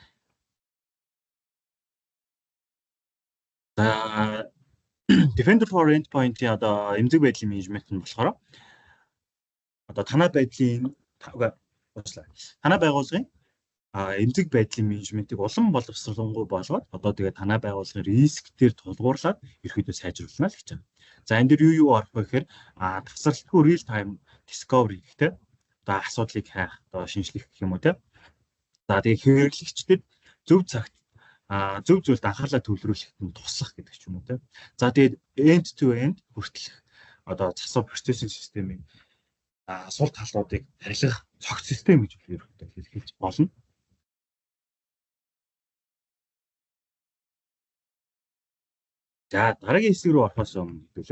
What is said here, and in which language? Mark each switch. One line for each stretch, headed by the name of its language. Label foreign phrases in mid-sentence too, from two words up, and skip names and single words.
Mongolian: За Defender for Endpoint-ийн одоо эмзэг байдлын менежмент нь болохоор одоо танай байгууллагын эмзэг байдлын менежментийг улам боловсруулангуй болгоод одоо тэгээ танай байгууллагын риск дээр тулгуурлаад ерөөдөө сайжруулна л гэж байна. За энэ дэр юу орох вэ гэхээр тасралтгүй
English: real time discovery
Mongolian: гэх одоо асуудлыг хайх одоо шинжлэх гэх юм уу те. За тэгээ хэрэглэгчдэд зөв цагт зөв зүйлд анхаарлаа төвлөрүүлэхэд нь туслах гэдэг ч юм уу те. За тэгээд
English: end to end
Mongolian: хүртэлх одоо засвар процессинг системийн сул талуудыг харьлах цогц систем гэж ерөөхдөө хэлж болно. За дараагийн хэсэг рүү орохоос өмнө хэвлээ.